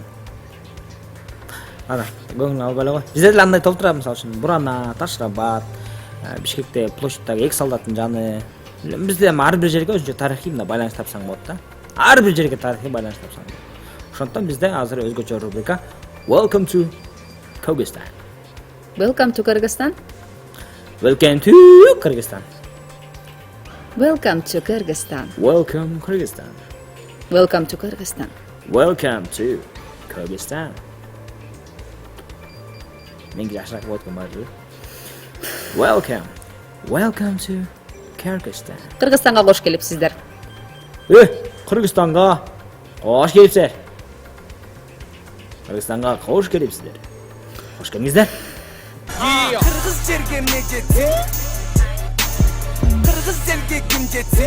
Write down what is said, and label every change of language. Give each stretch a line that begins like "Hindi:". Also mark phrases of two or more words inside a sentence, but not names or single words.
Kyrgyz: Ана, көңүл албай эле кой. Бизде деле андай толтурат, мисалы үчүн Бурана, Ташрабад, Бишкекте площадьтагы Эксалдаттын жаны. Бизде ар бир жерге өзүнчө тарыхый мына байланыш тапсаң болот да. Ар бир жерге тарыхый байланыш тапсаң болот. Ошондон бизде азыр өзгөчө рубрика
English: Welcome to Kyrgyzstan. Welcome to Kyrgyzstan. Welcome to Kyrgyzstan. Welcome to Kyrgyzstan. Welcome Kyrgyzstan. Welcome to Kyrgyzstan. Welcome to Kyrgyzstan.
Kyrgyz: Менги жакшыраак болот экен баары.
English: Welcome to Kyrgyzstan.
Kyrgyz: Кыргызстанга кош келипсиздер. Кыргызстанга кош келипсиздер. Кыргызстанга кош келипсиздер. Кош келиңиздер. Кыргыз жерге эмне жетсин? Кыргыз жерге ким жетсин?